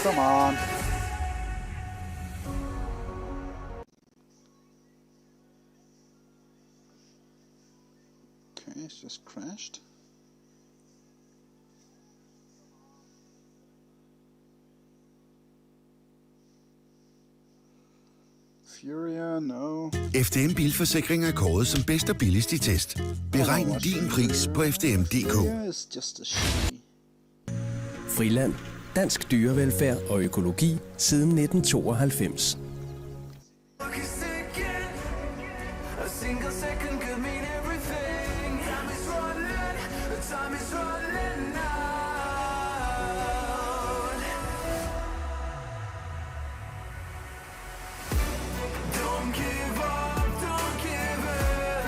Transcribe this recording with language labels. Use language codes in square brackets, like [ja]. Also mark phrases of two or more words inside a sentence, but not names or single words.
[en] Come on. Okay, it's just crashed. Furia, no. [da] FDM Bilforsikring er kåret som bedst og billigst i test. Beregn din pris på FDM.dk. [en] Furia is just a shitty. [da] Friland. Dansk dyrevelfærd og økologi siden 1992. [en] A single second could mean everything. Time is running, time is running out. Don't give up, don't give in.